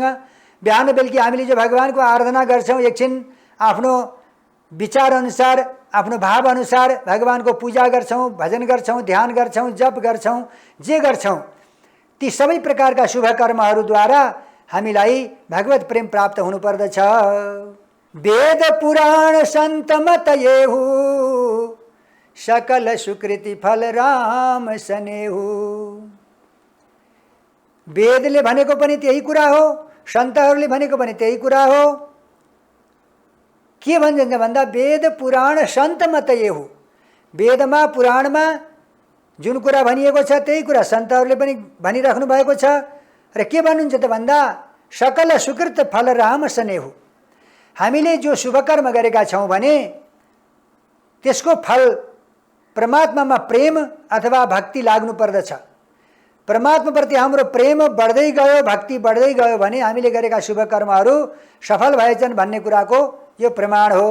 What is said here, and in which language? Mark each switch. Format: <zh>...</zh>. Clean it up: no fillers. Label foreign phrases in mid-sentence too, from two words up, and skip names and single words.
<ne>बिहान बेलुकी हामीले जो भगवानको आराधना गर्छौँ, एकछिन आफ्नो विचार अनुसार, आफ्नो भाव अनुसार भगवानको पूजा गर्छौँ, भजन गर्छौँ, ध्यान गर्छौँ, जप गर्छौँ, जे गर्छौँ, ती सबै प्रकारका शुभ कर्महरूद्वारा हामीलाई भगवत प्रेम प्राप्त हुनुपर्दछ।</ne> <awa>वेद पुराण सन्त मत येहु, सकल सुकृति फल राम सनेहु।</awa> <ne>वेदले भनेको पनि त्यही कुरा हो, सन्तहरूले भनेको पनि त्यही कुरा हो। के भन्छन् भन्दा</ne> <awa>वेद पुराण सन्त मत येहु,</awa> <ne>वेदमा पुराणमा जुन कुरा भनिएको छ त्यही कुरा सन्तहरूले पनि भनिराख्नु भएको छ। र के भन्नुहुन्छ त भन्दा</ne> <awa>सकल सुकृत फल राम सनेहु।</awa> <ne>हामीले जो शुभ कर्म गरेका छौँ भने त्यसको फल परमात्मामा प्रेम अथवा भक्ति लाग्नु पर्दछ। परमात्माप्रति हाम्रो प्रेम बढ्दै गयो, भक्ति बढ्दै गयो भने हामीले गरेका शुभ कर्महरू सफल भएछन् भन्ने कुराको यो प्रमाण हो।</ne>